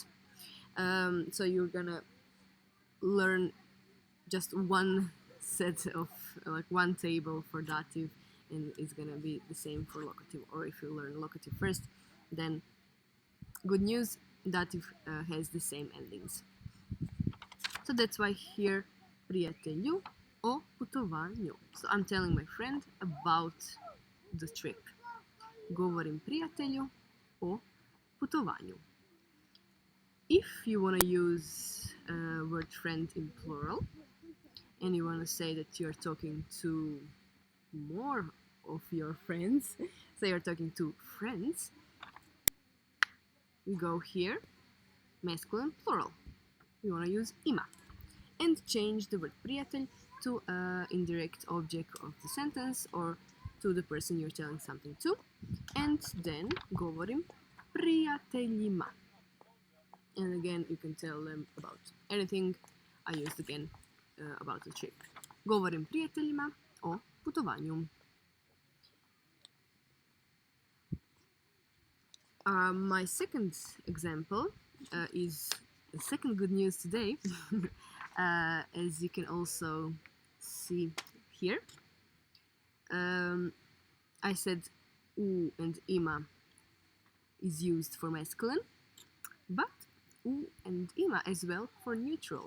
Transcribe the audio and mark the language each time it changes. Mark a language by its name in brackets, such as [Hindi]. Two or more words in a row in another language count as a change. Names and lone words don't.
[English] So you're gonna learn just one set of like one table for dative, and it's gonna be the same for locative. Or if you learn locative first, then good news, dative has the same endings. So that's why here [Croatian] prijatelju o putovanju. [English] So I'm telling my friend about the trip. [Croatian] Govorim prijatelju o putovanju. [English] If you want to use word friend in plural, and you want to say that you're talking to more of your friends, so you're talking to friends, we go here, masculine plural. We want to use ima. And change the word prijatelj to an indirect object of the sentence or to the person you're telling something to. And then [Croatian] govorim prijateljima. [English] And again, you can tell them about anything. I used again about the trip. [Croatian] Govorim prijateljima o putovanju. [English] My second example is the second good news today. As you can also see here. I said u and ima is used for masculine, but u and ima as well for neutral.